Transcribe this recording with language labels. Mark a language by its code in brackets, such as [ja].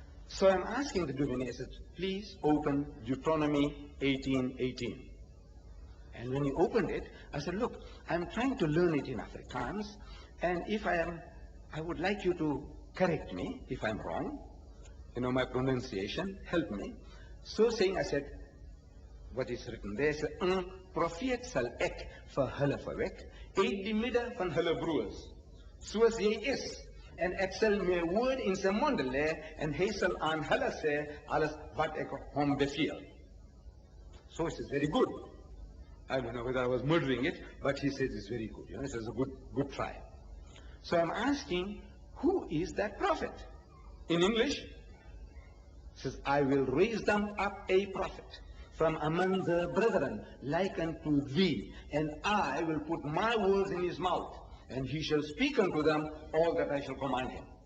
[en] So I'm asking the Duvernay, I said, please open Deuteronomy 18:18. And when he opened it, I said, look, I'm trying to learn it in Afrikaans, and if I would like you to correct me if I'm wrong. You know, my pronunciation, help me. So saying, I said, what is written there? [af] I said, profeet sal ek vir hulle verwek, uit die midde van hulle broers, soos jy is. En ek sal my woord in sy mond lê, en hy sal aan hulle sê alles wat ek hom beveel. [en] So it is very good. I don't know whether I was murdering it, but he says it's very good. You know, it is a good try. So I'm asking, who is that prophet? In English, it says, I will raise them up a prophet from among the brethren, like unto thee, and I will put my words in his mouth, and he shall speak unto them all that I shall command him.